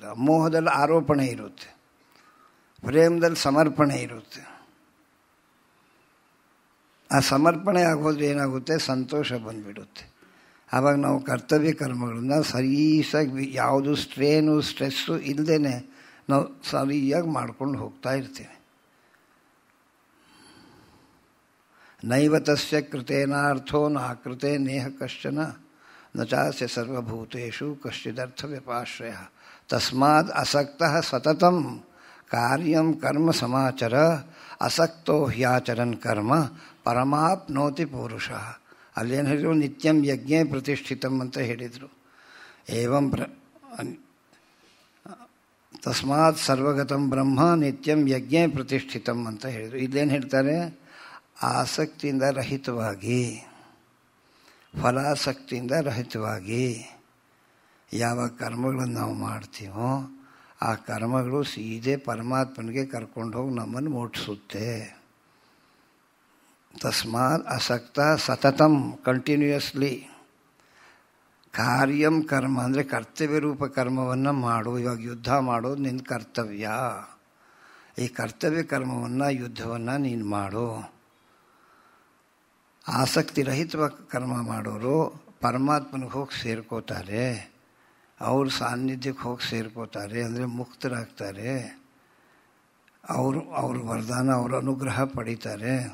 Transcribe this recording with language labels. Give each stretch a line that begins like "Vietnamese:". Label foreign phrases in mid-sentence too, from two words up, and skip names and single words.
Kannada: ಮೋಹದಲ್ಲಿ ಆರೋಪಣೆ ಇರುತ್ತೆ, ಪ್ರೇಮದಲ್ಲಿ ಸಮರ್ಪಣೆ ಇರುತ್ತೆ. ಆ ಸಮರ್ಪಣೆ ಆಗೋದ್ರೆ ಏನಾಗುತ್ತೆ, ಸಂತೋಷ ಬಂದುಬಿಡುತ್ತೆ. ಆವಾಗ ನಾವು ಕರ್ತವ್ಯ ಕರ್ಮಗಳನ್ನು ಸರಿಯಾಗಿ ಯಾವುದು
English: strain stress
Kannada: ಇಲ್ಲದೇ ನಾವು ಸರಿಯಾಗಿ ಮಾಡ್ಕೊಂಡು ಹೋಗ್ತಾ ಇರ್ತೀವಿ.
Sanskrit: ನೈವ ತಸ್ಯ ಕೃತೇನಾರ್ಥೋ ನಾಕೃತೆ ನೇಹ ಕಶ್ಚನ ನ ಚಾಸ್ಯ ಸರ್ವಭೂತೇಷು ಕಶ್ಚಿದರ್ಥ ವ್ಯಪಾಶ್ರಯ ತಸ್ಮಾದ್ ಅಸಕ್ತಃ ಸತತಂ ಕಾರ್ಯಂ ಕರ್ಮ ಸಮಾಚರ ಅಸಕ್ತೋ ಹ್ಯಾಚರನ್ ಕರ್ಮ ಪರಮಾಪ್ನೋತಿ ಪುರುಷ.
Kannada: ಅಲ್ಲೇನು ಹೇಳಿದ್ರು,
Sanskrit: ನಿತ್ಯಂ ಯಜ್ಞೇ ಪ್ರತಿಷ್ಠಿತಂ
Kannada: ಅಂತ ಹೇಳಿದರು.
Sanskrit: ಏವಂ ತಸ್ಮಾತ್ ಸರ್ವಗತಂ ಬ್ರಹ್ಮ ನಿತ್ಯಂ ಯಜ್ಞೇ ಪ್ರತಿಷ್ಠಿತಂ
Kannada: ಅಂತ ಹೇಳಿದರು. ಇಲ್ಲೇನು ಹೇಳ್ತಾರೆ? ಆಸಕ್ತಿಯಿಂದ ರಹಿತವಾಗಿ, ಫಲಾಸಕ್ತಿಯಿಂದ ರಹಿತವಾಗಿ ಯಾವ ಕರ್ಮಗಳನ್ನು ನಾವು ಮಾಡ್ತೀವೋ ಆ ಕರ್ಮಗಳು ಸೀದೆ ಪರಮಾತ್ಮನಿಗೆ ಕರ್ಕೊಂಡು ಹೋಗಿ ನಮ್ಮನ್ನು ಮುಟ್ಟಿಸುತ್ತೆ.
Sanskrit: ತಸ್ಮಾತ್ ಅಸಕ್ತ ಸತತಂ
Kannada: ಕಂಟಿನ್ಯೂಯಸ್ಲಿ
Sanskrit: ಕಾರ್ಯಂ ಕರ್ಮ
Kannada: ಅಂದರೆ ಕರ್ತವ್ಯ ರೂಪ ಕರ್ಮವನ್ನು ಮಾಡು. ಇವಾಗ ಯುದ್ಧ ಮಾಡೋದು ನಿನ್ನ ಕರ್ತವ್ಯ. ಈ ಕರ್ತವ್ಯ ಕರ್ಮವನ್ನು ಯುದ್ಧವನ್ನು ನೀನು ಮಾಡು. ಆಸಕ್ತಿ ರಹಿತವಾಗಿ ಕರ್ಮ ಮಾಡೋರು ಪರಮಾತ್ಮನಿಗೆ ಹೋಗಿ ಸೇರ್ಕೋತಾರೆ, ಅವ್ರ ಸಾನ್ನಿಧ್ಯಕ್ಕೆ ಹೋಗಿ ಸೇರ್ಕೋತಾರೆ, ಅಂದರೆ ಮುಕ್ತರಾಗ್ತಾರೆ, ಅವ್ರ ವರದಾನ, ಅವ್ರ ಅನುಗ್ರಹ ಪಡೀತಾರೆ.